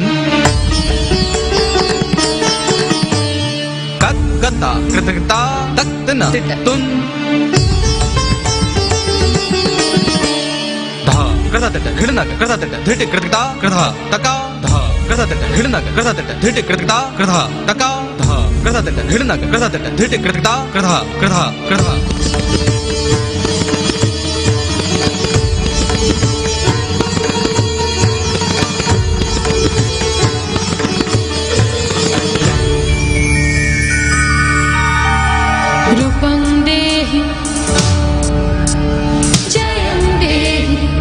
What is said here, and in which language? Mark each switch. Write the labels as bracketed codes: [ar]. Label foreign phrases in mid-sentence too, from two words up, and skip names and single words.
[sa] kat gata kritakta tak tina tun dha krata tata hidna krata tata dhiti kritakta kratha taka dha krata tata hidna krata tata dhiti kritakta kratha taka dha krata tata hidna krata tata dhiti kritakta kratha kratha kratha रूपं देहि जयं देहि